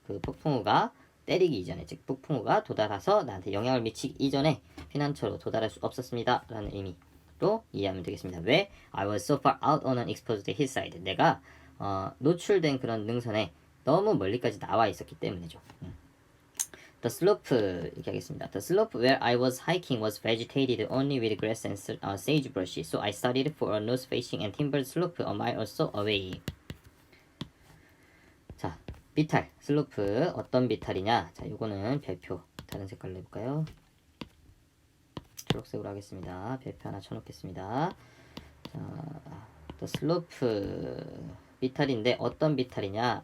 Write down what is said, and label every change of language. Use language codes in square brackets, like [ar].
[ko] 그 폭풍우가 때리기 이전에, 즉 폭풍우가 도달해서 나한테 영향을 미치기 이전에 피난처로 도달할 수 없었습니다 라는 의미로 이해하면 되겠습니다. 왜? [en] I was so far out on an exposed hillside. [ko] 내가 노출된 그런 능선에 너무 멀리까지 나와 있었기 때문이죠. The slope 이렇게 하겠습니다. [en] The slope where I was hiking was vegetated only with grass and sagebrush, so I started for a north-facing and timbered slope a mile or so away. [ko] 자, 비탈, 슬로프 어떤 비탈이냐? 자, 요거는 별표 다른 색깔로 해볼까요? 초록색으로 하겠습니다. 별표 하나 쳐놓겠습니다. 자, the slope 비탈인데 어떤 비탈이냐?